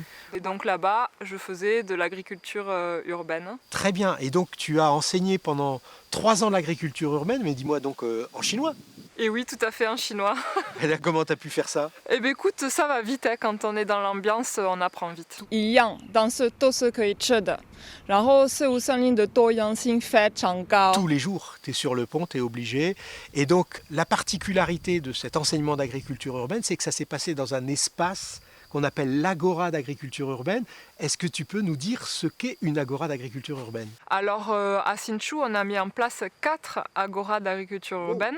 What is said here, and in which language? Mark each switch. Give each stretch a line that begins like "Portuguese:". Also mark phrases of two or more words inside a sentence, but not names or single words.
French: Et donc là-bas, je faisais de l'agriculture urbaine. Très bien. Et donc tu as enseigné pendant 3 ans l'agriculture urbaine, mais dis-moi donc en chinois. Et oui, tout à fait en chinois. Et là, comment tu as pu faire ça? Eh bien écoute, ça va vite, hein. Quand on est dans l'ambiance, on apprend vite.
Chinese: 一样，但是都是可以吃的。然后事物森林的多样性非常高。
French: Tous les jours, tu es sur le pont, tu es obligé. Et donc la particularité de cet enseignement d'agriculture urbaine, c'est que ça s'est passé dans un espace qu'on appelle l'agora d'agriculture urbaine. Est-ce que tu peux nous dire ce qu'est une agora d'agriculture urbaine? Alors à Hsinchu, on a mis en place 4 agoras d'agriculture urbaine.